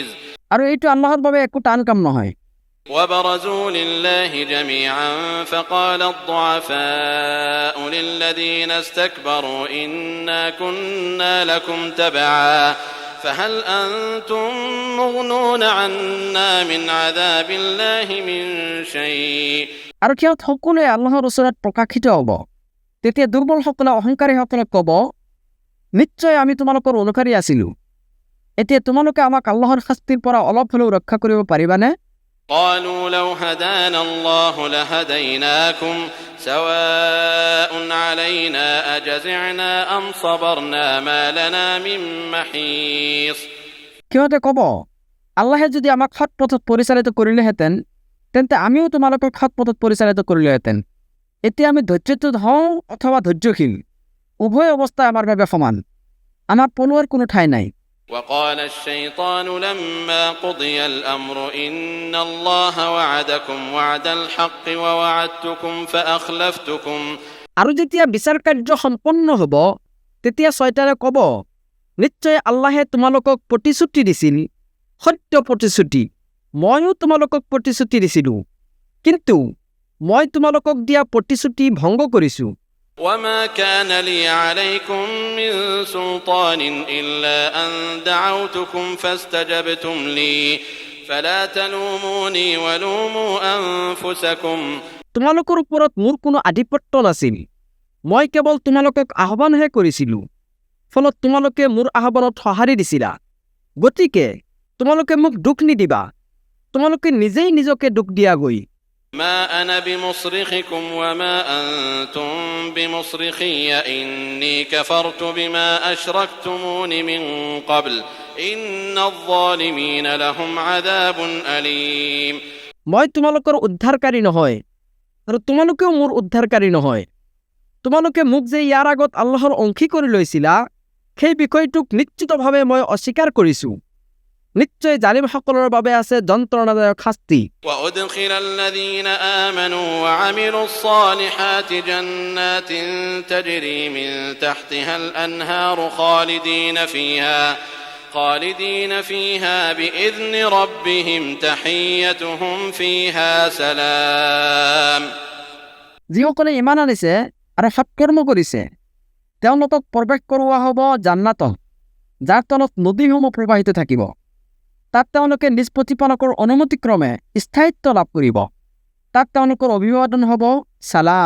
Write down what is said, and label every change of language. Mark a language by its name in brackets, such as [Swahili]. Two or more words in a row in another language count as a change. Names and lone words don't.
[Assamese] আৰু এইটো আল্লাহৰ বাবে একো টান কাম নহয়। [Arabic] وبرزوا لله جميعا فقال الضعفاء للذين استكبروا إنا كنا لكم تبعا فهل أنتم مغنون عنا من عذاب الله من شيء [Assamese] আৰু সিহঁত সকলোৱে আল্লাহৰ ওচৰত প্ৰকাশিত হ'ব। তেতিয়া দুৰ্বলসকলে অহংকাৰীসকলক ক'ব, নিশ্চয় আমি তোমালোকৰ অনুসাৰী আছিলোঁ। এতিয়া তোমালোকে আমাক আল্লাহৰ শাস্তিৰ পৰা অলপ হ'লেও ৰক্ষা কৰিব পাৰিবানে? [Arabic] قالوا لو هدانا الله لهديناكم سواء علينا أجزعنا أم صبرنا ما لنا من محيص [Assamese] সিহঁতে ক'ব, আল্লাহে যদি আমাক সৎ পথত পৰিচালিত কৰিলেহেঁতেন তেন্তে আমিও তোমালোকক সৎ পথত পৰিচালিত কৰিলোহেঁতেন। এতিয়া আমি ধৈৰ্যচ্যুত হওঁ অথবা ধৈৰ্যশীল, উভয় অৱস্থা আমাৰ বাবে সমান। আমাৰ পলোৱাৰ কোনো ঠাই নাই। [Arabic] وقال الشيطان لما قضي الأمر إن الله وعدكم وعد الحق ووعدتكم فأخلفتكم [Assamese] আৰু যেতিয়া বিচাৰ কাৰ্য সম্পন্ন হ'ব তেতিয়া শয়তানে ক'ব, নিশ্চয় আল্লাহে তোমালোকক প্ৰতিশ্ৰুতি দিছিল, সত্য প্ৰতিশ্ৰুতি, ময়ো তোমালোকক প্ৰতিশ্ৰুতি দিছিলোঁ, কিন্তু মই তোমালোকক দিয়া প্ৰতিশ্ৰুতি ভংগ কৰিছোঁ। [Arabic] وما كان لي عليكم من سلطان إلا أن دعوتكم فاستجبتم لي فلا تلوموني ولوموا أنفسكم [Assamese] তোমালোকৰ ওপৰত মোৰ কোনো আধিপত্য নাছিল, মই কেৱল তোমালোকক আহ্বানহে কৰিছিলোঁ, ফলত তোমালোকে মোৰ আহ্বানত সঁহাৰি দিছিলা। গতিকে তোমালোকে মোক দুখ নিদিবা, তোমালোকে নিজেই নিজকে দুখ দিয়াগৈ। [Arabic] ما أنا بمصرخكم وما أنتم بمصرخي إني كفرت بما أشركتمون من قبل إن الظالمين لهم عذاب أليم [Assamese] মই তোমালোকৰ উদ্ধাৰকাৰী নহয় আৰু তোমালোকেও মোৰ উদ্ধাৰকাৰী নহয়। তোমালোকে মোক যে ইয়াৰ আগত আল্লাহৰ অংশী কৰি লৈছিলা সেই বিষয়টোক নিশ্চিতভাৱে মই অস্বীকাৰ কৰিছোঁ। নিশ্চয় জালিমসকলৰ বাবে আছে যন্ত্ৰণাদায়ক শাস্তি। [Arabic] وأدخل الذين آمنوا وعملوا الصالحات جنات تجري من تحتها الأنهار خالدين فيها بإذن ربهم تحيتهم فيها سلام [Assamese] যিসকলে ইমান আনিছে আৰু সৎকৰ্ম কৰিছে তেওঁলোকক প্ৰৱেশ কৰোৱা হ'ব জান্নাতত, যাৰ তলত নদীসমূহ প্ৰবাহিত থাকিব। তাত তেওঁলোকে নিজ প্ৰতিপালকৰ অনুমতিক্ৰমে স্থায়িত্ব লাভ কৰিব। তাত তেওঁলোকৰ অভিবাদন হ'ব সালাম।